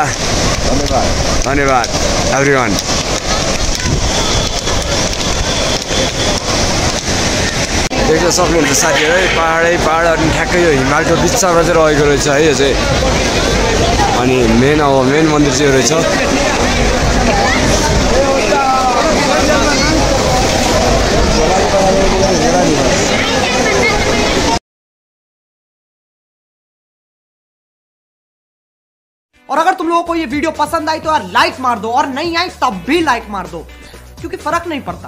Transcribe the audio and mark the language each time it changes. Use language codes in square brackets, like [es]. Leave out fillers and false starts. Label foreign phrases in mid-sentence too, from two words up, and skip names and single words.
[ne] धन्यवाद एभ्रिवान। देख्न सक्नुहुन्छ साथीहरू है, पहाड अनि ठ्याक्कै यो हिमालको बिचमा चाहिँ रहेको रहेछ है यो चाहिँ। अनि मेन मन्दिर चाहिँ यो रहेछ। [hi] और अगर तुम लोगों को ये वीडियो पसंद आई तो यार लाइक मार दो, और नहीं आई तब भी लाइक मार दो, क्योंकि फर्क नहीं पड़ता।